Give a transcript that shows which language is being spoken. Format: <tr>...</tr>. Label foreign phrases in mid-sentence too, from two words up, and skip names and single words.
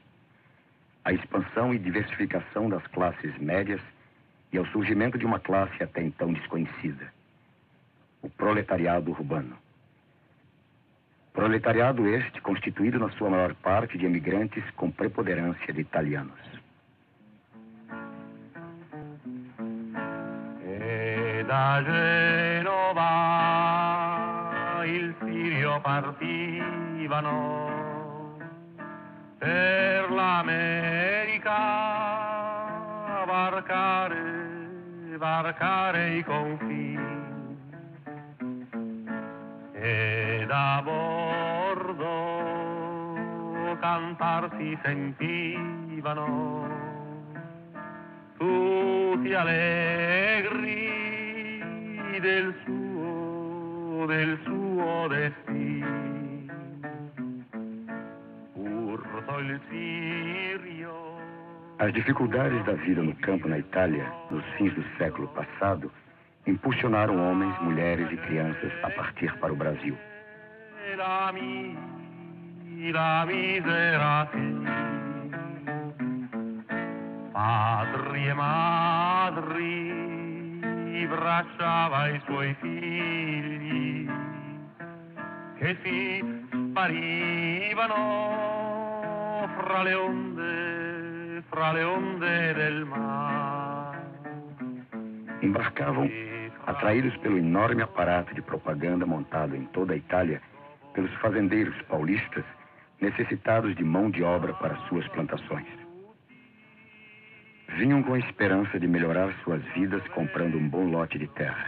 <pt>A expansão e diversificação das classes médias e ao surgimento de uma classe até então desconhecida, o proletariado urbano. Proletariado este constituído na sua maior parte de emigrantes com preponderância de italianos.</pt> <it>Da Genova il Sirio partivano per l'America varcare i confini e da bordo cantar si sentivano tutti allegri del suo destino. Urso il Sirio.</it> <pt>As dificuldades da vida no campo na Itália, nos fins do século passado, impulsionaram homens, mulheres e crianças a partir para o Brasil.</pt> <it>La misera padri e madri abbracciava i suoi figli che si sparivano fra le onde del mar.</it> <pt>Embarcavam, atraídos pelo enorme aparato de propaganda montado em toda a Itália pelos fazendeiros paulistas necessitados de mão de obra para suas plantações. Vinham com a esperança de melhorar suas vidas comprando um bom lote de terra.</pt>